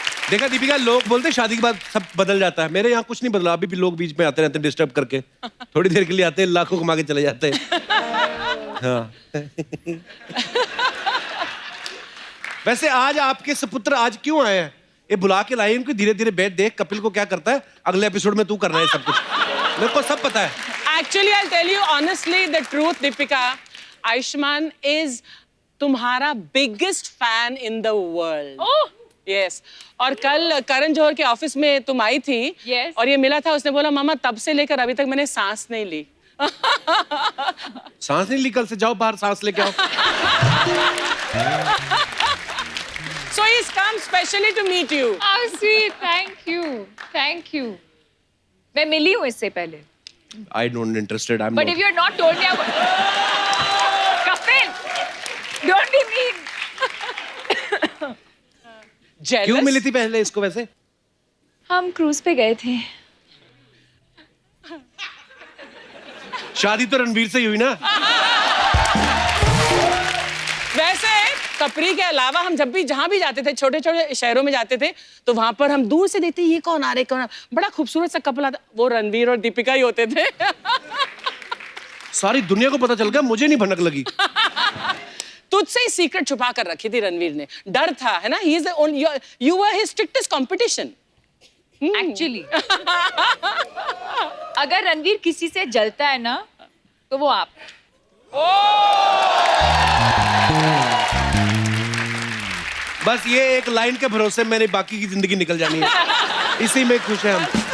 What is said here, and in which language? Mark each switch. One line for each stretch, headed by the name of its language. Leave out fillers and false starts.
Hindi: देखा दीपिका, लोग बोलते हैं शादी के बाद सब बदल जाता है। मेरे यहाँ कुछ नहीं बदला, अभी भी लोग बीच में आते रहते हैं डिस्टर्ब करके। थोड़ी देर के लिए आते हैं, लाखों कमा के चले जाते हैं। हाँ। वैसे आज आपके सपुत्र आज क्यों आए हैं? ये बुला के लाए इनको, धीरे धीरे बैठ, देख कपिल को क्या करता है, अगले एपिसोड में तू करना है सब कुछ। मेरे को सब पता है।
English: Actually, I'll tell you honestly the truth, Deepika. Ayushman is
Hindi: तुम्हारा
English: biggest fan in the world. Oh, Yes.
Hindi: और कल करण जौहर के ऑफिस में तुम आई थी।
English: Yes.
Hindi: और ये मिला था, उसने बोला मामा तब से लेकर अभी तक मैंने सांस नहीं ली। सांस नहीं ली? कल से जाओ बाहर सांस लेके आओ।
English: So he's come specially to meet you. how sweet, thank you, thank you.
Hindi: मैं मिली हूँ इससे पहले।
English: I don't interested. I'm But not. if you had not told me, I would. Kapil, don't be mean. Jealous?
Hindi: क्यों मिली थी पहले इसको वैसे? हम क्रूज पे गए थे। शादी तो रणवीर से ही हुई ना? वैसे कपरी के अलावा हम जब भी जहां भी जाते थे, छोटे छोटे शहरों में जाते थे, तो वहां पर हम दूर से देखते ये कौन आ रहे, कौन बड़ा खूबसूरत सा कपल आता, वो रणवीर और दीपिका ही होते थे। सारी दुनिया को पता चल गया, मुझे नहीं भनक लगी। तुझसे ही सीक्रेट छुपा कर रखी थी रणवीर ने। डर था, है ना?
English: You were his strictest competition.
Hindi: Actually, अगर रणवीर किसी से जलता है ना, तो वो आप। बस ये एक लाइन के भरोसे मेरी बाकी की जिंदगी निकल जानी है, इसी में खुश हैं हम।